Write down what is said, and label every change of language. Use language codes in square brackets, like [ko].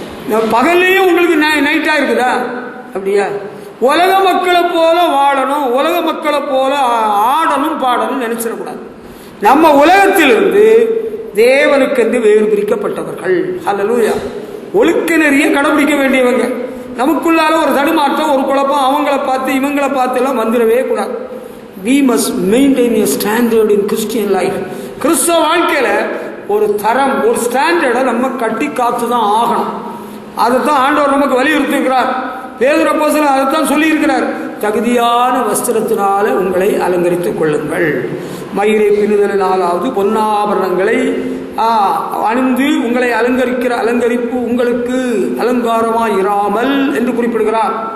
[ta] பகல்லையும் உங்களுக்கு நைட்டாக இருக்குதா? அப்படியா? உலக மக்களை போல வாழணும், உலக மக்களை போல ஆடணும் பாடணும் நினைச்சிடக்கூடாது. நம்ம உலகத்திலிருந்து தேவனுக்கென்று வேறு பிரிக்கப்பட்டவர்கள். ஹல்லேலூயா. ஒழுக்க நெறிய கடைபிடிக்க வேண்டியவங்க. நமக்குள்ளால ஒரு தடுமாற்றம், ஒரு குழப்பம், அவங்கள பார்த்து இவங்களை பார்த்து எல்லாம் வந்துடவே கூடாது. [en] We must maintain a standard in Christian life. [ta] கிறிஸ்தவ வாழ்க்கையில ஒரு தரம், ஒரு ஸ்டாண்டர்டை நம்ம கட்டி காத்து தான் ஆகணும். அதைத்தான் ஆண்டவர் நமக்கு வலியுறுத்தி இருக்கிறார். பேதுரு அப்போஸ்தலன் அதைத்தான் சொல்லி இருக்கிறார். தகுதியான வஸ்திரத்தினால உங்களை அலங்கரித்துக் கொள்ளுங்கள், மயிரை பின்னுதலினாலாவது பொன்னாபரணங்களை அணிந்து உங்களை அலங்கரிக்கிற அலங்கரிப்பு உங்களுக்கு அலங்காரமாய் இராமல் என்று குறிப்பிடுகிறார்.